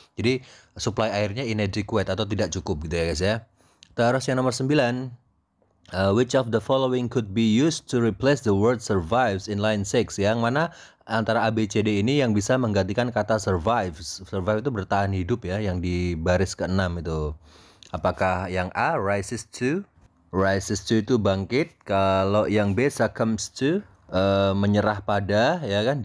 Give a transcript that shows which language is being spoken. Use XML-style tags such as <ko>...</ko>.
<id>Jadi supply airnya inadequate atau tidak cukup gitu ya guys ya. Terus yang nomor 9.</id> <en>Which of the following could be used to replace the word survives in line 6?</en> <id>Yang mana antara A, B, C, D ini yang bisa menggantikan kata survives? Survive itu bertahan hidup ya, yang di baris ke-6 itu. Apakah yang A, rises to? Rises to itu bangkit. Kalau yang B, succumbs to, menyerah pada ya kan.</id>